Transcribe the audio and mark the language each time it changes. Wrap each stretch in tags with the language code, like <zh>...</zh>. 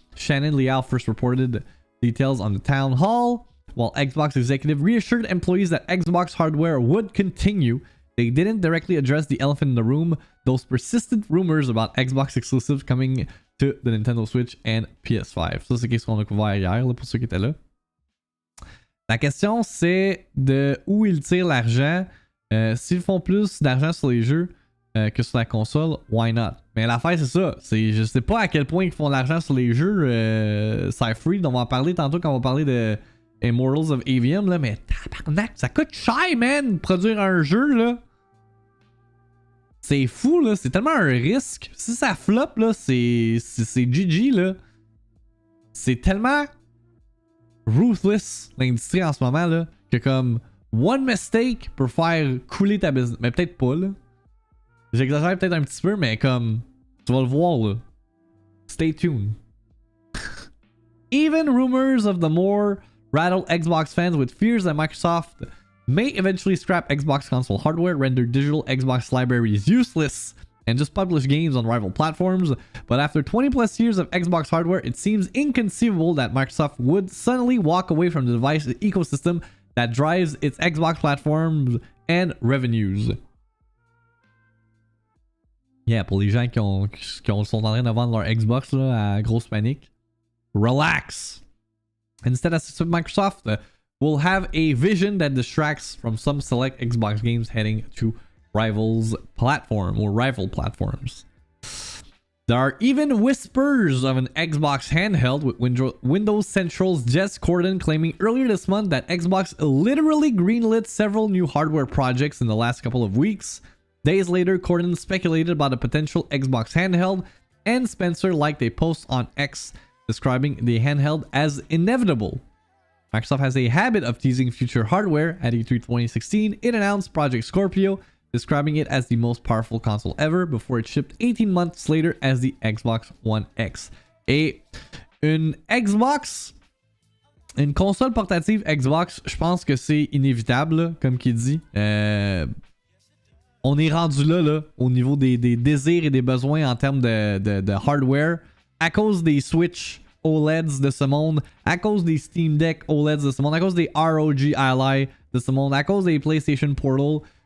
<en>Shannon Liao first reported details on the town hall, while Xbox executive reassured employees that Xbox hardware would continue. They didn't directly address the elephant in the room, those persistent rumors about Xbox exclusives coming to the Nintendo Switch and PS5.</en> <fr>Ça, c'est ce qu'on a couvert hier, là, pour ceux qui étaient là. La question, c'est de où ils tirent l'argent. S'ils font plus d'argent sur les jeux que sur la console,</fr> <en>why not?</en> <fr>Mais l'affaire, c'est ça. Je sais pas à quel point ils font de l'argent sur les jeux. Cypher, on va en parler tantôt quand on va parler de Immortals of Aveum, là, mais tabarnak, ça coûte cher, man, produire un jeu, là. C'est fou, là. C'est tellement un risque. Si ça flop, là, c'est GG, là. C'est tellement ruthless, l'industrie en ce moment, là, que comme</fr> <en>one mistake</en> <fr>peut faire couler ta business. Mais peut-être pas, là. J'exagère peut-être un petit peu, mais comme tu vas le voir, là.</fr> <en>Stay tuned. Even rumors of the more rattle Xbox fans with fears that Microsoft may eventually scrap Xbox console hardware, render digital Xbox libraries useless, and just publish games on rival platforms. But after 20 plus years of Xbox hardware, it seems inconceivable that Microsoft would suddenly walk away from the device ecosystem that drives its Xbox platforms and revenues.</en> <fr>Yeah, pour les gens qui sont en train de vendre leur Xbox là, à grosse panique, relax.</fr> <en>Instead, Microsoft will have a vision that distracts from some select Xbox games heading to rival platforms. There are even whispers of an Xbox handheld, with Windows Central's Jess Corden claiming earlier this month that Xbox literally greenlit several new hardware projects in the last couple of weeks. Days later, Corden speculated about a potential Xbox handheld, and Spencer liked a post on X describing the handheld as inevitable. Microsoft has a habit of teasing future hardware. At E3 2016, it announced Project Scorpio, describing it as the most powerful console ever, before it shipped 18 months later as the Xbox One X.</en> <fr>Et une Xbox une console portative Xbox, je pense que c'est inévitable, là, comme qu'il dit. On est rendu là, au niveau des désirs et des besoins en termes de hardware, à cause des Switch OLEDs de ce monde, à cause des Steam Deck OLEDs de ce monde, à cause des ROG Ally de ce monde, à cause des PlayStation Portal.</fr>